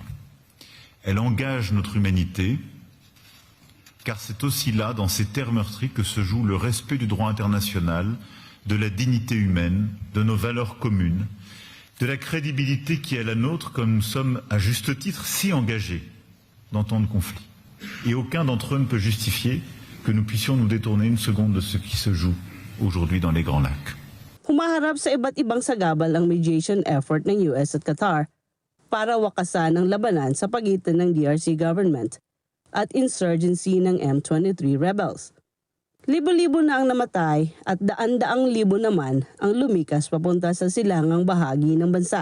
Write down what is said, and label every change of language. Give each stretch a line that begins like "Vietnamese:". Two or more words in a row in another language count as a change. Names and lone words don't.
French: Elle engage notre humanité, car c'est aussi là, dans ces terres meurtries, que se joue le respect du droit international, de la dignité humaine, de nos valeurs communes, de la crédibilité qui est la nôtre, comme nous sommes à juste titre si engagés dans tant de conflits. Et aucun d'entre eux ne peut justifier que nous puissions nous détourner une seconde de ce qui se joue aujourd'hui dans les Grands Lacs.
Filipino: Humaharap sa iba't ibang sagabal ang
English: mediation effort
Filipino: ng US at Qatar para wakasan ang labanan sa pagitan ng DRC government at insurgency ng M23 rebels. Libo-libo na ang namatay at daan-daang libo naman ang lumikas papunta sa silangang bahagi ng bansa.